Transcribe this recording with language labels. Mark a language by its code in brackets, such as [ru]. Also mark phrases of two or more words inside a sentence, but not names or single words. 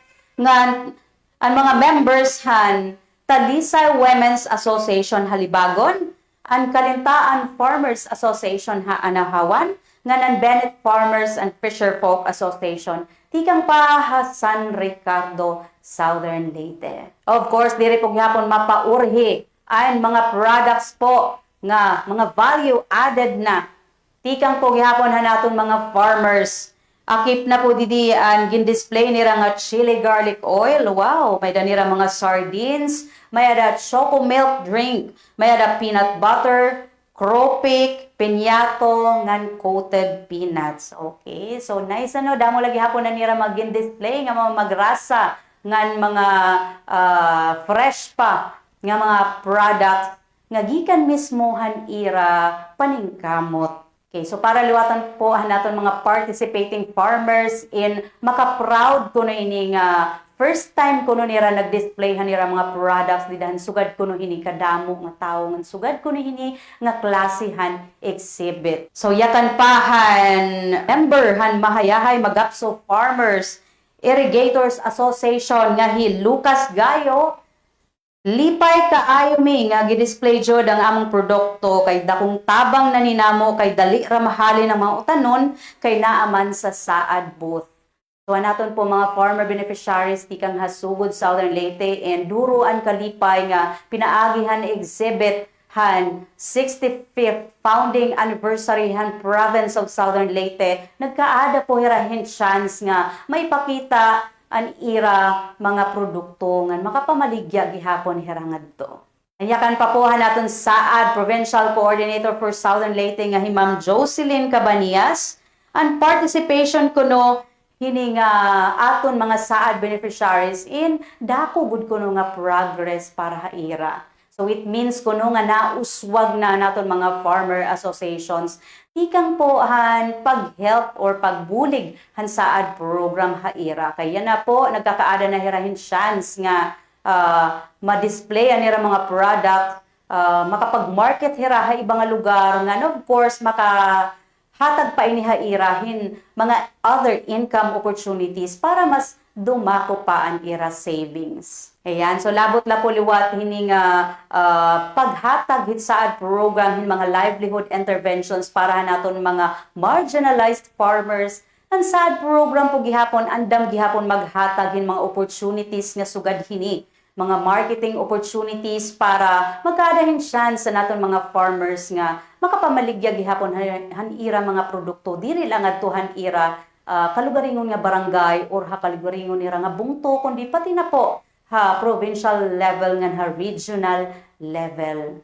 [war] Nga ang mga members han Talisay Women's Association Halibagon, ang Kalintaan Farmers Association ha Anahawan, nga ng Bennett Farmers and Fisher Folk Association, tikang pa ha San Ricardo, Southern Leyte. [en] Of course, [war] diri po gyapon mapaurhi ang mga products po nga mga value added na tikang po gyapon ha naton mga farmers. Akip na po didi ang gin-display nira nga chili garlic oil. Wow, may danira mga sardines, may ada choco milk drink, may ada peanut butter, Cropik, Piñato, ngan coated peanuts. Okay, so nice ano, damo lagi hapon na nira mag-display nga mga magrasa, ngan mga fresh pa, nga mga products, nga gikan mismo han ira paningkamot. Okay, so para liwatan po naton mga [en] participating farmers [war] in maka-proud kuno ini nga [en] first time [war] kuno nira nag-display hanira mga products didahan sugad kuno hini kadamo nga tawo ngan sugad kuno hini nga klasihan exhibit. So yakan pahan member han mahayahay magapso Farmers Irrigators Association nga hi Lucas Gayo. [ceb] Lipay kaayo mi nga gi-display jud ang among produkto kay dakong tabang na ninamo kay dali ra mahalin ang mga utanon kay naaman sa SAAD booth. [war] So naton po mga farmer beneficiaries tikang Hasugod, Southern Leyte and duruan kalipay nga pinaagihan exhibit han 65th [en] founding anniversary [war] han province of Southern Leyte. Nagkaada po hirahin chance nga may pakita an ira mga produkto nga makapamaligya gihapon hirangad to. Ayakan pa po naton SAAD Provincial Coordinator for Southern Leyte nga hi Ma'am Jocelyn Cabanias. Ang participation kuno hini nga aton mga SAAD beneficiaries in dako gud kuno nga progress para haira. So [en] it means [war] kuno nga nauswag na naton mga farmer associations ikang po han pag-help or pagbulig han SAAD program haira. Kaya na po nagkakaada na hirahin chance nga ma-display anira mga product, makapag-market hira ha ibang lugar nga [en] of course [war] hatag pa ini hairahin mga [en] other income opportunities [war] para mas dumako pa ang ira savings. Ayan, so labot la po liwat hini nga paghatag hit SAAD program hin mga livelihood interventions para naton mga marginalized farmers. Ang SAAD program po gihapon andam gihapon maghatag hin mga opportunities nga sugad hini, mga [en] marketing opportunities [war] para magkadahin chance sa naton mga farmers nga makapamaligya gihapon han ira mga produkto diri lang adtuhan ira kalugaringon nga barangay or ha kalugaringon ira nga bungto kundi pati na po ha [en] provincial level [war] ngan ha [en] regional level.